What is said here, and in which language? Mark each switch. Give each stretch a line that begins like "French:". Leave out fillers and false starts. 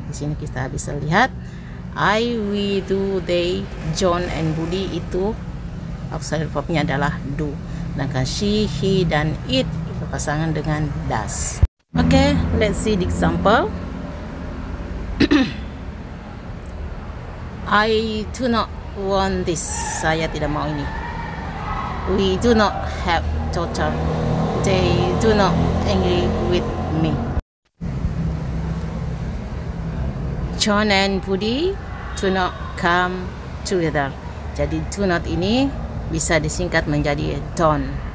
Indonesian: Di sini kita bisa lihat I, we, do, they, John, and Budi itu auxiliary verbnya adalah do. Sedangkan she, he, dan it berpasangan dengan does.
English: Okay, let's see the example. I do not want this.
Indonesian: Saya tidak mau ini.
English: We do not have daughter. They do not agree with me. John and Budi do not come together.
Indonesian: Jadi do not ini bisa disingkat menjadi don't.